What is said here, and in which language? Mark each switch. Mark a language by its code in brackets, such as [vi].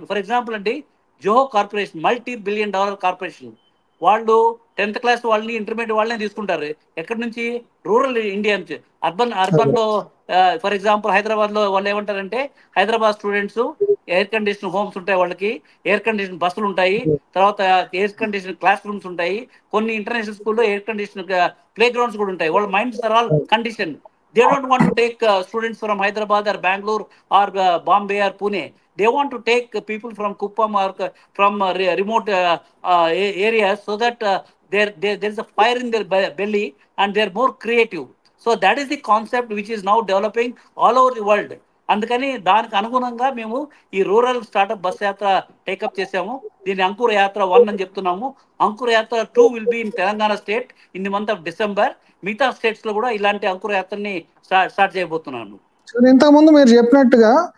[te] For example అండి, Zoho corporation multi-billion corporation, వాళ్ళు 10th class వాళ్ళని ఇంటర్మీడియట్ వాళ్ళని తీసుకుంటారు. ఎక్కడి నుంచి? రూరల్ ఇండియా నుంచి. అర్బన్లో ఫర్ ఎగ్జాంపుల్ హైదరాబాద్లో వాళ్ళు ఏమంటారంటే Hyderabad students air condition homes ఉంటాయి, వాళ్ళకి ఎయిర్ కండిషన్ బస్సులు ఉంటాయి, తర్వాత ఎయిర్ కండిషన్ క్లాస్ రూమ్స్ ఉంటాయి, కొన్ని ఇంటర్నేషనల్ స్కూల్లో ఎయిర్ కండిషన్ ప్లే గ్రౌండ్స్ కూడా ఉంటాయి. వాళ్ళ [en] Minds are all condition. They don't want to take students from Hyderabad or Bangalore or Bombay or Pune. They want to take people from Kuppam or from remote areas, so that there is a fire in their belly and they are more creative. So that is the concept which is now developing all over the world. [te] అందుకని దానికి అనుగుణంగా మేము ఈ rural startup bus యాత్ర take up చేసాము. దీన్ని అంకుర యాత్ర 1 అని చెప్తున్నాము. అంకుర యాత్ర 2 [en] Will be in Telangana state in the month of December. [te] మిగతా స్టేట్స్ లో కూడా ఇలాంటి అంకుర యాత్రని స్టార్ట్ చేయబోతున్నాను. ఇంతకుముందు మీరు చెప్పినట్టుగా